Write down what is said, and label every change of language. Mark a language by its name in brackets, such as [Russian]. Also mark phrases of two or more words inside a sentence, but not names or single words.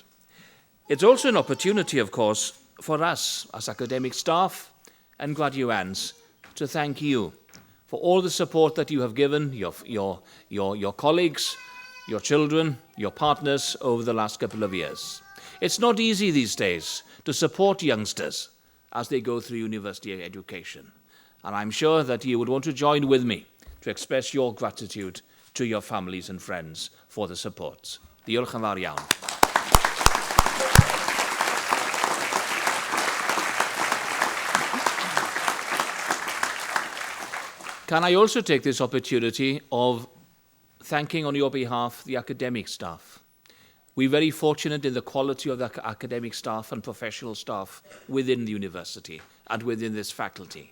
[English] It's also an opportunity, of course, for us as academic staff and graduands to thank you for all the support that you have given your colleagues, your children, your partners over the last couple of years. It's not easy these days to support youngsters as they go through university education. And I'm sure that you would want to join with me to express your gratitude to your families and friends for the support. [Welsh] Diolch yn fawr iawn. [English] Can I also take this opportunity of thanking on your behalf the academic staff? We're very fortunate in the quality of the academic staff and professional staff within the university and within this faculty.